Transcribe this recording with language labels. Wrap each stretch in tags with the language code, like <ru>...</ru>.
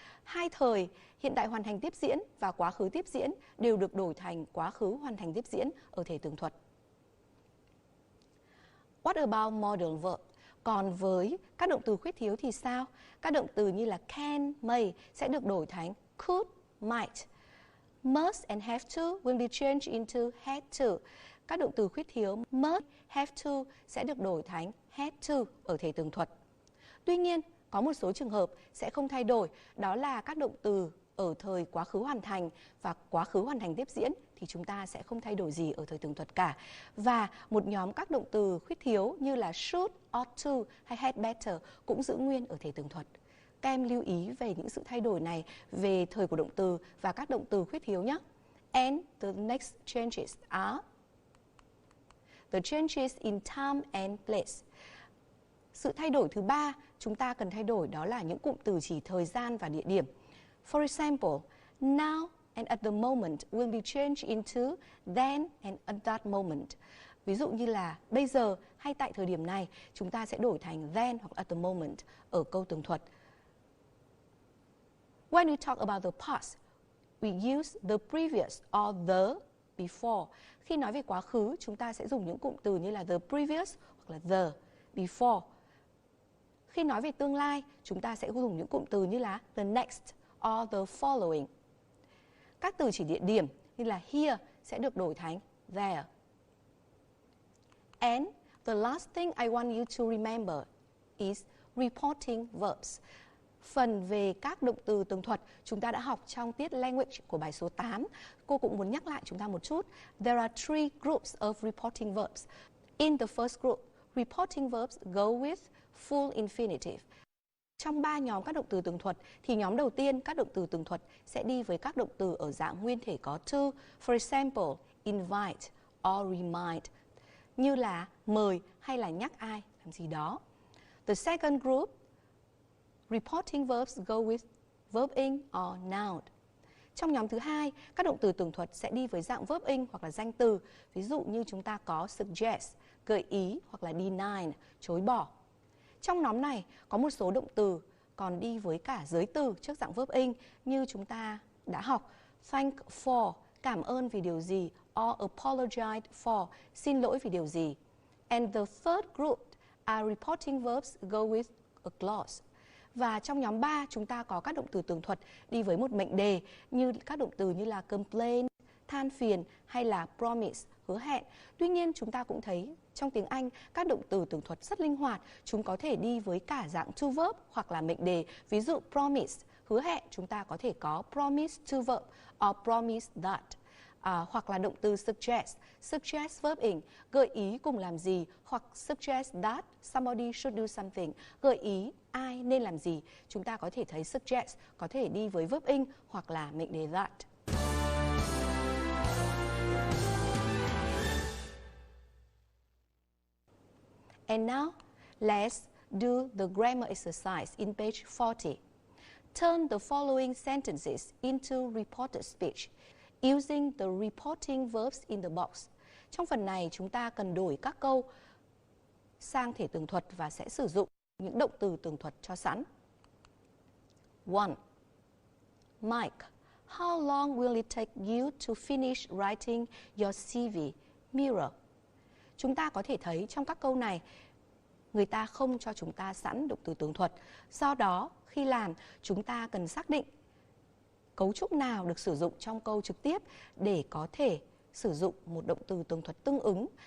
<vi>Hai thời hiện tại hoàn thành tiếp diễn và quá khứ tiếp diễn đều được đổi thành quá khứ hoàn thành tiếp diễn ở thể tường thuật.</vi> <en>What about modal verb?</en> <vi>Còn với các động từ khuyết thiếu thì sao? Các động từ như là can, may sẽ được đổi thành could, might.</vi> <en>Must and have to will be changed into had to.</en> <vi>Các động từ khuyết thiếu must, have to sẽ được đổi thành had to ở thể tường thuật. Tuy nhiên, có một số trường hợp sẽ không thay đổi, đó là các động từ ở thời quá khứ hoàn thành và quá khứ hoàn thành tiếp diễn thì chúng ta sẽ không thay đổi gì ở thời tường thuật cả. Và một nhóm các động từ khuyết thiếu như là should, ought to hay had better cũng giữ nguyên ở thể tường thuật. Các em lưu ý về những sự thay đổi này về thời của động từ và các động từ khuyết thiếu nhé.</vi> <en>And the next changes are the changes in time and place.</en> <vi>Sự thay đổi thứ ba chúng ta cần thay đổi đó là những cụm từ chỉ thời gian và địa điểm.</vi> <en>For example, now and at the moment will be changed into then and at that moment.</en> <vi>Ví dụ như là bây giờ hay tại thời điểm này, chúng ta sẽ đổi thành then hoặc at the moment ở câu tường thuật.</vi> <en>When we talk about the past, we use the previous or the before.</en> <vi>Khi nói về quá khứ, chúng ta sẽ dùng những cụm từ như là the previous hoặc là the before. Khi nói về tương lai, chúng ta sẽ dùng những cụm từ như là the next or the following. Các từ chỉ địa điểm như là here sẽ được đổi thành there.</vi> <en>And the last thing I want you to remember is reporting verbs.</en> <vi>Phần về các động từ tường thuật chúng ta đã học trong tiết language của bài số 8. Cô cũng muốn nhắc lại chúng ta một chút.</vi> <en>There are 3 groups of reporting verbs. In the first group, reporting verbs go with full infinitive.</en> <vi>Trong 3 nhóm các động từ tường thuật thì nhóm đầu tiên các động từ tường thuật sẽ đi với các động từ ở dạng nguyên thể có to.</vi> <en>For example,</en> <vi>invite or remind, như là mời hay là nhắc ai làm gì đó.</vi> <en>The second group, reporting verbs go with verb in or noun.</en> <vi>Trong nhóm thứ hai, các động từ tường thuật sẽ đi với dạng verb in hoặc là danh từ. Ví dụ như chúng ta có suggest, gợi ý hoặc là deny, chối bỏ. Trong nhóm này có một số động từ còn đi với cả giới từ trước dạng verb in như chúng ta đã học. Thank for, cảm ơn vì điều gì, or apologize for, xin lỗi vì điều gì.</vi> <en>And the third group are reporting verbs go with a clause.</en> <vi>Và trong nhóm 3 chúng ta có các động từ tường thuật đi với một mệnh đề như các động từ như là complain, than phiền hay là promise, hứa hẹn. Tuy nhiên chúng ta cũng thấy trong tiếng Anh các động từ tường thuật rất linh hoạt, chúng có thể đi với cả dạng to verb hoặc là mệnh đề. Ví dụ promise, hứa hẹn, chúng ta có thể có promise to verb or promise that. Hoặc là động từ suggest, suggest verb in, gợi ý cùng làm gì, hoặc</vi> <en>suggest that somebody should do something,</en> <vi>gợi ý ai nên làm gì. Chúng ta có thể thấy suggest có thể đi với verb in hoặc là mệnh đề that.</vi> <en>And now, let's do the grammar exercise in page 40. Turn the following sentences into reported speech using the reporting verbs in the box.</en> <vi>Trong phần này, chúng ta cần đổi các câu sang thể tường thuật và sẽ sử dụng những động từ tường thuật cho sẵn.</vi> <en>1. Mike, how long will it take you to finish writing your CV? Mirror.</en> <vi>Chúng ta có thể thấy trong các câu này, người ta không cho chúng ta sẵn động từ tường thuật. Do đó, khi làm, chúng ta cần xác định cấu trúc nào được sử dụng trong câu trực tiếp để có thể sử dụng một động từ tường thuật tương ứng.</vi>